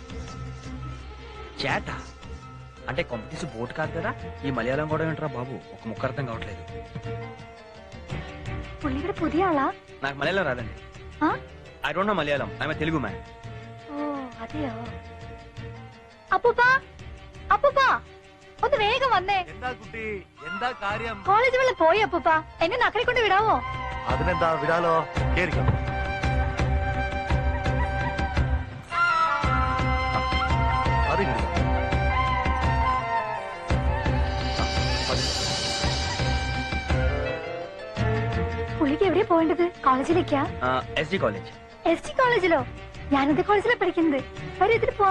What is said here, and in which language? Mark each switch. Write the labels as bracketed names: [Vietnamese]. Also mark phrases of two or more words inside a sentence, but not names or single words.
[Telugu] చేట అంటే కొంపతీసి బోట్ కాదు కదా. ఈ మలయాళం కూడా ఏంట్రా బాబు, ఒక ముక్క అర్థం కావట్లేదు. [Malayalam] പുള്ളിയുടെ പുതിയ ആളാ? [Telugu] నాకు మలయాళం రాదండి. [English] I don't know Malayalam. I'm Telugu man. [Malayalam] ഓ അതെയോ? അപ്പൂപ്പാ, അപ്പൂപ്പാ, ഒന്ന് വേഗം വന്നേ. എന്താ കുട്ടി, എന്താ കാര്യം? കോളേജ് വെള്ളം പോയി അപ്പൂപ്പാ. എന്നെ നക്കരെ കൊണ്ട് വിടാവോ? അതിനെന്താ, വിടാലോ. കേറിക്കോ. പുള്ളിക്ക് എവിടെയാ പോവേണ്ടത്? കോളേജിലേക്കാ? [Telugu] ఎస్డి కాలేజ్. [Malayalam] എസ് ടി കോളേജിലോ? ഞാനത് കോളേജിലാണ് പഠിക്കുന്നത്. വരും, ഇതിൽ പോവാം.